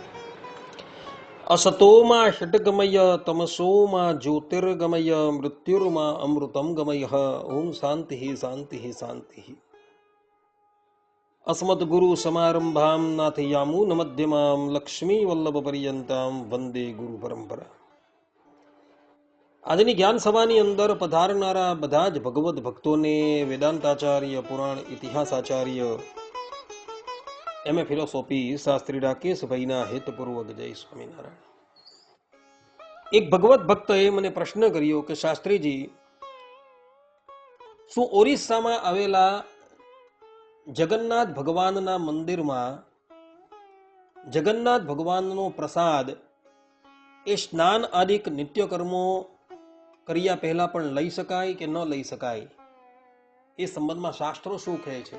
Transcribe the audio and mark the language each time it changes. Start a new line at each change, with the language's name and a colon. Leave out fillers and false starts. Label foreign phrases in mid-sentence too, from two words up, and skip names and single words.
Sanskrit: असतो मा षट्गमय तमसो मा ज्योतिर्गमय मृत्युर्मा अमृतं गमयः। ओम शान्तिः शान्तिः शान्तिः। अस्मद्गुरुसमारम्भां नाथयामुनमध्यमां लक्ष्मीवल्लभपर्यन्तां वन्दे गुरुपरम्परा।
Gujarati: આજની જ્ઞાન સભાની અંદર પધારનારા બધા જ ભગવત ભક્તોને વેદાંતાચાર્ય, પુરાણ ઇતિહાસાચાર્ય,
English: MA philosophy
Gujarati: શાસ્ત્રી રાકેશભાઈના હેતપૂર્વક જય સ્વામિનારાયણ. એક ભગવત ભક્તએ મને પ્રશ્ન કર્યો કે શાસ્ત્રીજી, શું ઓરિસ્સામાં આવેલા જગન્નાથ ભગવાનના મંદિરમાં જગન્નાથ ભગવાનનો પ્રસાદ એ સ્નાન આદિક નિત્યકર્મો કર્યા પહેલા પણ લઈ શકાય કે ન લઈ શકાય, એ સંબંધમાં શાસ્ત્રો શું કહે છે?